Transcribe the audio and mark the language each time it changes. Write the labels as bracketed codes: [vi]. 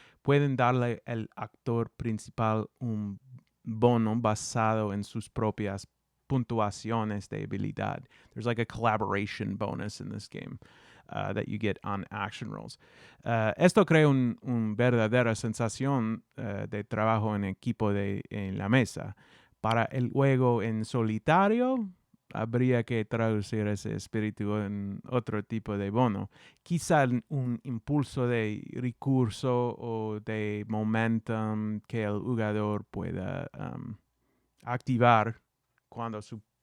[es] Pueden darle al actor principal un bono basado en sus propias puntuaciones de habilidad. [en] There's like a collaboration bonus in this game that you get on action rolls. [es] Esto crea una verdadera sensación de trabajo en equipo en la mesa. Para el juego en solitario, habría que traducir ese espíritu en otro tipo de bono. Quizá un impulso de recurso o de momentum que el jugador pueda activar cuando su